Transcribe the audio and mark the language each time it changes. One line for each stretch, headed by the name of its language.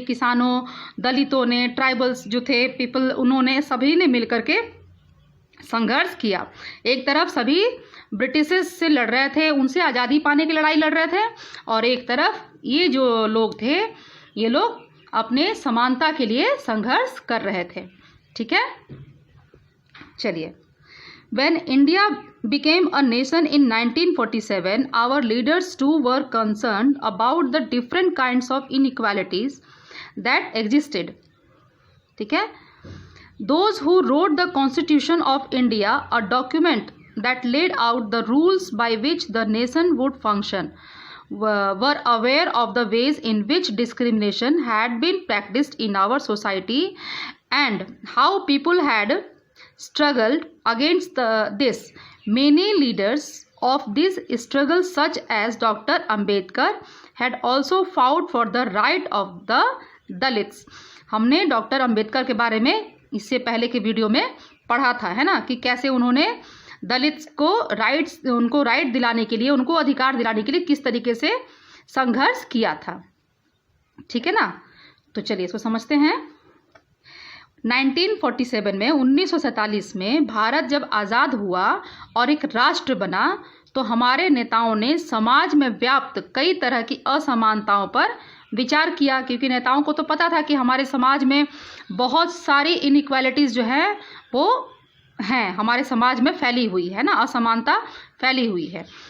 Hindi: किसानों, दलितों ने, ट्राइबल्स जो थे पीपल, उन्होंने सभी ने मिलकर के संघर्ष किया। एक तरफ सभी ब्रिटिश से लड़ रहे थे, उनसे आज़ादी पाने की लड़ाई लड़ रहे थे, और एक तरफ ये जो लोग थे, ये लोग अपने समानता के लिए संघर्ष कर रहे थे। ठीक है, चलिए।
English: When India became a nation in 1947, our leaders too were concerned about the different kinds of inequalities that existed.
Hindi: ठीक है,
English: those who wrote the Constitution of India, a document that laid out the rules by which the nation would function, were aware of the ways in which discrimination had been practiced in our society and how people had struggled against this. Many leaders of this struggle, such as Dr. Ambedkar, had also fought for the right of the Dalits.
Hindi: हमने doctor Ambedkar के बारे में इससे पहले के video में पढ़ा था, है ना, कि कैसे उन्होंने दलित को उनको राइट दिलाने के लिए, उनको अधिकार दिलाने के लिए किस तरीके से संघर्ष किया था। ठीक है ना, तो चलिए इसको समझते हैं। 1947 में 1947 में भारत जब आज़ाद हुआ और एक राष्ट्र बना, तो हमारे नेताओं ने समाज में व्याप्त कई तरह की असमानताओं पर विचार किया, क्योंकि नेताओं को तो पता था कि हमारे समाज में बहुत सारी इनइक्वालिटीज़ जो है वो हैं, हमारे समाज में फैली हुई है ना, असमानता फैली हुई है।